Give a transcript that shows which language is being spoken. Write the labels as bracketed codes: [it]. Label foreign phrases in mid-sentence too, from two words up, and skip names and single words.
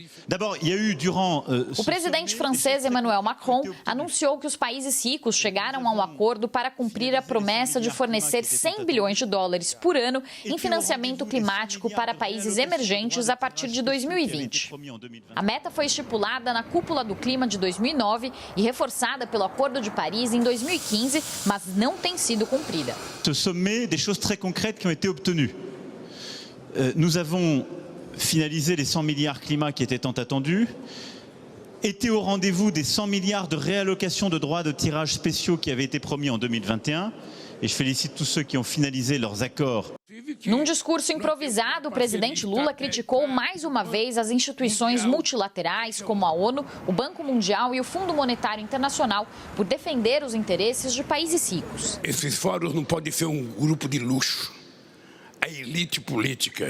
[pt] O presidente francês Emmanuel Macron anunciou que os países ricos chegaram a um acordo para cumprir a promessa de fornecer 100 bilhões de dólares por ano em financiamento climático para países emergentes a partir de 2020. A meta foi estipulada na Cúpula do Clima de 2009 e reforçada pelo Acordo de Paris em 2015, mas não tem sido cumprida. [fr] Ce sommet, des choses très concrètes qui ont été obtenues. Nous avons finalisé les 100 milliards climat qui étaient tant attendus, été au rendez-vous des 100 milliards de réallocation de droits de tirage spéciaux qui avaient été promis en 2021. Et je félicite tous ceux qui ont finalisé leurs accords. [pt] Num discurso improvisado, o presidente Lula criticou mais uma vez as instituições multilaterais, como a ONU, o Banco Mundial e o Fundo Monetário Internacional, por defender os interesses de países ricos. Esses fóruns não podem ser um grupo de luxo, a elite política.